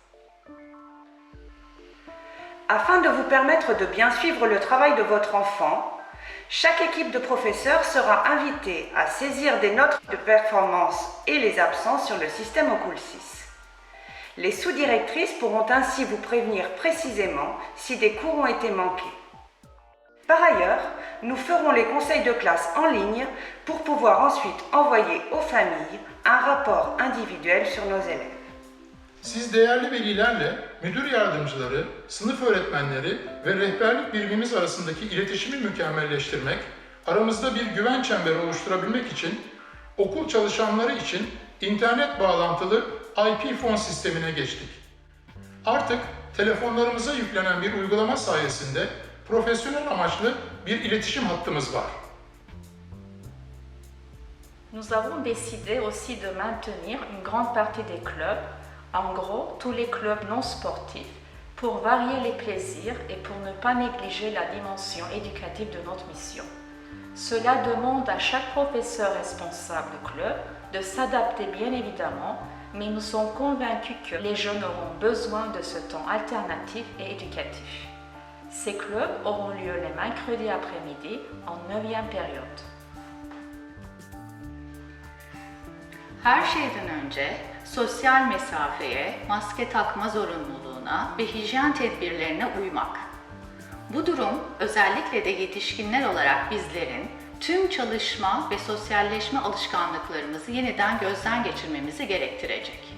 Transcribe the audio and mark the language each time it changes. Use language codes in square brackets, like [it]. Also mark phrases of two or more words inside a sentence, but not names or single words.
[fr] Afin de vous permettre de bien suivre le travail de votre enfant, chaque équipe de professeurs sera invitée à saisir des notes de performance et les absences sur le système Ocul 6. Les sous-directrices pourront ainsi vous prévenir précisément si des cours ont été manqués. Par ailleurs, nous ferons les conseils de classe en ligne pour pouvoir ensuite envoyer aux familles un rapport individuel sur nos élèves. [tr] Siz değerli velilerle müdür yardımcıları, sınıf öğretmenleri ve rehberlik birimimiz arasındaki iletişimi mükemmelleştirmek, aramızda bir güven çemberi oluşturabilmek için okul çalışanları için internet bağlantılı IP fon sistemine geçtik. Artık telefonlarımıza yüklenen bir uygulama sayesinde profesyonel amaçlı bir iletişim hattımız var. [fr] Nous avons décidé aussi de maintenir une grande partie des clubs, en gros tous les clubs non sportifs, pour varier les plaisirs et pour ne pas négliger la dimension éducative de notre mission. Cela demande à chaque professeur responsable de club de s'adapter bien évidemment, mais nous sommes convaincus que les jeunes auront besoin de ce temps alternatif et éducatif. Ces clubs auront lieu les mercredis après-midi en 9e période. [tr] Her şeyden önce sosyal mesafeye, maske takma zorunluluğuna ve hijyen tedbirlerine uymak. Bu durum özellikle de yetişkinler olarak bizlerin tüm çalışma ve sosyalleşme alışkanlıklarımızı yeniden gözden geçirmemizi gerektirecek.